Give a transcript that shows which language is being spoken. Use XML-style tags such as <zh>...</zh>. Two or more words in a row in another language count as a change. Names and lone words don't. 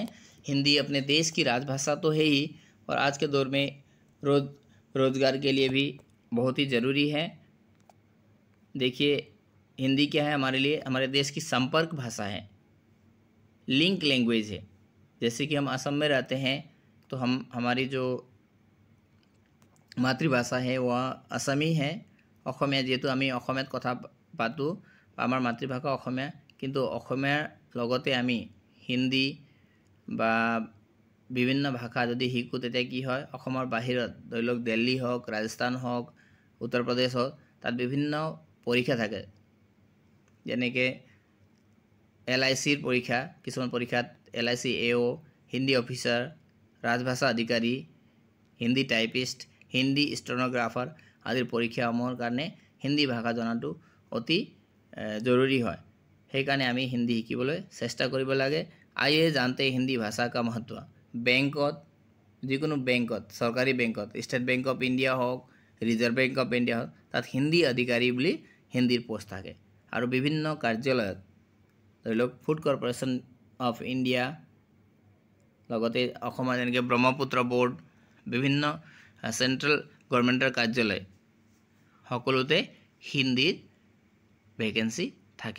<hi>हिंदी अपने देश की राजभाषा तो है ही, और आज के दौर में रोजगार के लिए भी बहुत ही ज़रूरी है। देखिए, हिंदी क्या है हमारे लिए, हमारे देश की संपर्क भाषा है,</hi> <en>link language</en> <hi>है। जैसे कि हम असम में रहते हैं तो हमारी जो मातृभाषा है वह असमी है।</hi> <as>অসমীয়া যেহেতু আমি অসমীয়াত কথা পাতোঁ, আমাৰ মাতৃভাষা অসমীয়া, কিন্তু অসমীয়াৰ লগতে আমি হিন্দী বা বিভিন্ন ভাষা যদি শিকোঁ তেতিয়া কি হয়, অসমৰ বাহিৰত ধৰি লওক দিল্লী হওক, ৰাজস্থান হওক, উত্তৰ প্ৰদেশ হওক, তাত বিভিন্ন পৰীক্ষা থাকে। যেনেকৈ LICৰ পৰীক্ষা, কিছুমান পৰীক্ষাত LIC AO, হিন্দী অফিচাৰ, ৰাজভাষা অধিকাৰী, হিন্দী টাইপিষ্ট, হিন্দী ষ্টেনোগ্ৰাফাৰ আদিৰ পৰীক্ষাসমূহৰ কাৰণে হিন্দী ভাষা জনাটো অতি জৰুৰী হয়। সেইকাৰণে আমি হিন্দী শিকিবলৈ চেষ্টা কৰিব লাগে।</as> <hi>आइए जानते हैं हिंदी भाषा का महत्व।</hi> <as>বেংকত, যিকোনো বেংকত, চৰকাৰী বেংকত, ষ্টেট বেংক অফ ইণ্ডিয়া হওক, ৰিজাৰ্ভ বেংক অফ ইণ্ডিয়া হওক, তাত হিন্দী অধিকাৰী বুলি হিন্দীৰ পোষ্ট থাকে। আৰু বিভিন্ন কাৰ্যালয়ত, ধৰি লওক ফুড কৰ্পৰেশ্যন অফ ইণ্ডিয়া, লগতে অসমৰ যেনেকৈ ব্ৰহ্মপুত্ৰ বোৰ্ড, বিভিন্ন</as> <en>central governmentৰ</en> <as>কাৰ্যালয় সকলোতে হিন্দীৰ ভেকেঞ্চি থাকে।</as>